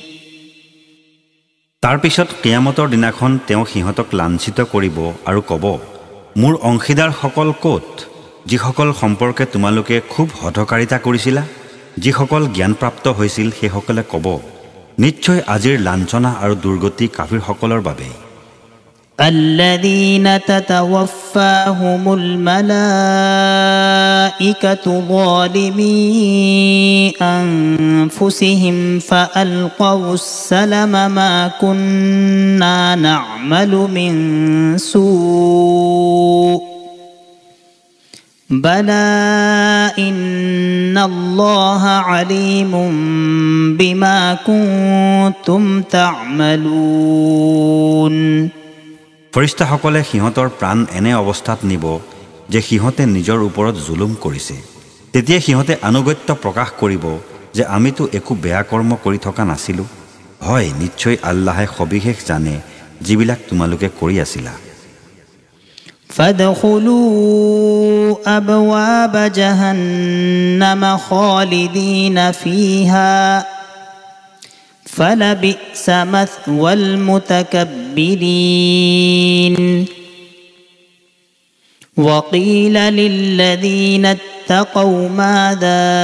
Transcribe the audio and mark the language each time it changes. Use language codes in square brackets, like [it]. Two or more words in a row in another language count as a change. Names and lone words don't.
[as] তাৰ পিছত কিয়ামতৰ দিনাখন তেওঁ সিহঁতক লাঞ্ছিত কৰিব আৰু ক'ব মোৰ অংশীদাৰসকল ক'ত যিসকল সম্পৰ্কে তোমালোকে খুব হঠকাৰিতা কৰিছিলা যিসকল জ্ঞানপ্ৰাপ্ত হৈছিল সেইসকলে ক'ব নিশ্চয় আজিৰ লাঞ্ছনা আৰু দুৰ্গতি কাফিৰসকলৰ বাবে [ar] الذين تتوفاهم الملائكة ظالمي أنفسهم فألقوا السلم ما كنا نعمل من سوء بلى إن الله عليم بما كنتم تعملون [as] ফৰিস্তাসকলে সিহঁতৰ প্ৰাণ এনে অৱস্থাত নিব যে সিহঁতে নিজৰ ওপৰত জুলুম কৰিছে তেতিয়া সিহঁতে আনুগত্য প্ৰকাশ কৰিব যে আমিতো একো বেয়া কৰ্ম কৰি থকা নাছিলোঁ হয় নিশ্চয় আল্লাহে সবিশেষ জানে যিবিলাক তোমালোকে কৰি আছিলা [ar] فادخلوا أبواب جهنم خالدين فيها فلبئس مثوى المتكبرين وقيل للذين اتقوا ماذا